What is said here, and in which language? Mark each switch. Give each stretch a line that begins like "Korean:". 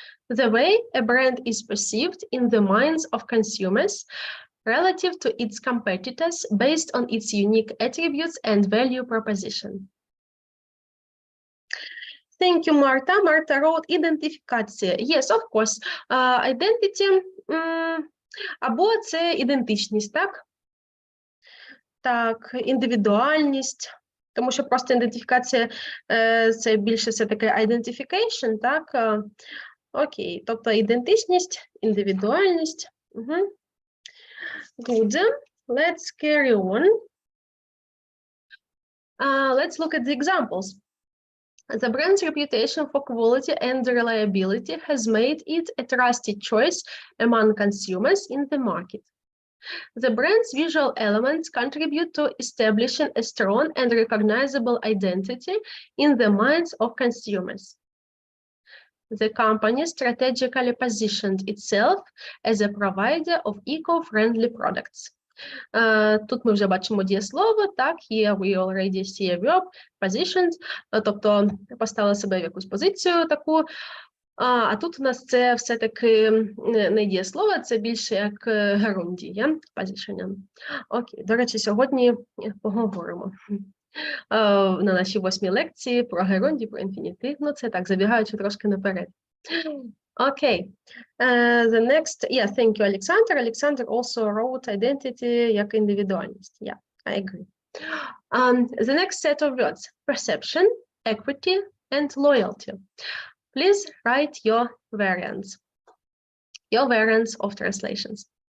English: The way a brand is perceived in the minds of consumers relative to its competitors based on its unique attributes and value proposition. Thank you, Marta. Marta wrote ідентифікація. Yes, of course.
Ukrainian: Identity, або це ідентичність, так? Так, індивідуальність. Тому що просто ідентифікація це більше все-таки identification, так? Окей, тобто ідентичність, індивідуальність.
English: Good. Let's carry on. Let's look at the examples. The brand's reputation for quality and reliability has made it a trusted choice among consumers in the market. The brand's visual elements contribute to establishing a strong and recognizable identity in the minds of consumers. the company strategically positioned itself as a provider of eco-friendly products.
Ukrainian: Тут ми вже бачимо дієслово, так,
English: here we already see a verb, positioned,
Ukrainian: тобто поставили себе в якусь позицію таку, а тут у нас це все-таки не дієслово, це більше як герундія, position. Окей, до речі, сьогодні поговоримо на нашій 8-й лекції про герундію, про інфінітив, ну це так, забігаючи трошки наперед.
English: Okay, the next, yeah, thank you, Alexander. Alexander also wrote identity
Ukrainian: як індивідуальність.
English: Yeah, I agree. The next set of words, perception, equity, and loyalty. Please write your variants of translations.